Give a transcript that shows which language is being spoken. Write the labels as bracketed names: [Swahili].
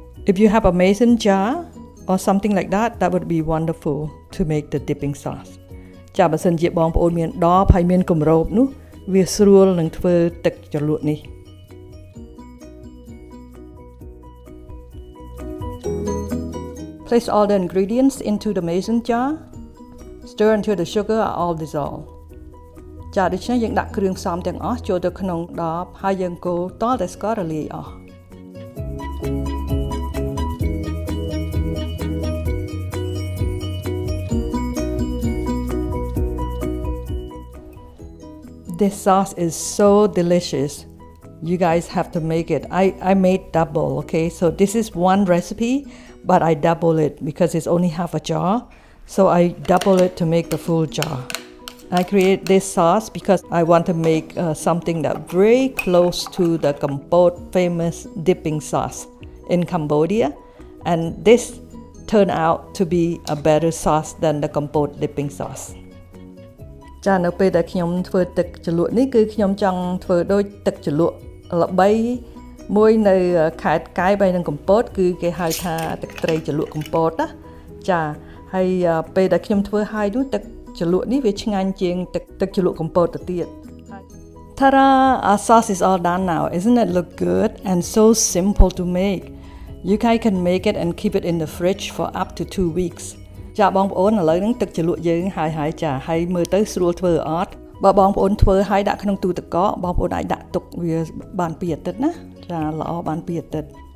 [English] If you have a mason jar or something like that would be wonderful to make the dipping sauce [Khmer] ចាបើសិនជាបងប្អូនមានដបហើយមានគម្របនោះវាស្រួលនឹងធ្វើទឹកជ្រលក់នេះ [English] Place all the ingredients into the mason jar. Stir until the sugar are all dissolved. [Khmer] ចាដូច្នេះយើងដាក់គ្រឿងផ្សំទាំងអស់ចូលទៅក្នុងដបហើយយើងកូរតតែស្កររលាយអស់ [English] This sauce is so delicious. You guys have to make it. I made double, okay? So this is one recipe, but I double it because it's only half a jar. So I double it to make the full jar. I create this sauce because I want to make something that very close to the Kompot famous dipping sauce in Cambodia. And this turned out to be a better sauce than the Kompot dipping sauce. [Khmer] ចានៅពេលដែលខ្ញុំធ្វើទឹកជ្រលក់នេះគឺខ្ញុំចង់ធ្វើដូចទឹកជ្រលក់ល្បីមួយនៅខេត្តកាយបែរនឹងកំពតគឺគេហៅថាទឹកត្រីជ្រលក់កំពតណាចាហើយពេលដែលខ្ញុំធ្វើហើយនោះទឹកជ្រលក់នេះវាឆ្ងាញ់ជាងទឹកជ្រលក់កំពតទៅទៀត [English] Ta-da! Our sauce is all done now. Isn't it look good and so simple to make? You guys can make it and keep it in the fridge for up to 2 weeks. [Khmer] ចាបងប្អូនឥឡូវហ្នឹងទឹកជ្រលក់យើងហើយចាហើយមើលទៅស្រួលធ្វើអត់បើបងប្អូនធ្វើហើយដាក់ក្នុងទូទឹកកកបងប្អូនអាចដាក់ទុកវាបាន2អាទិត្យណាចាល្អបាន2អាទិត្យ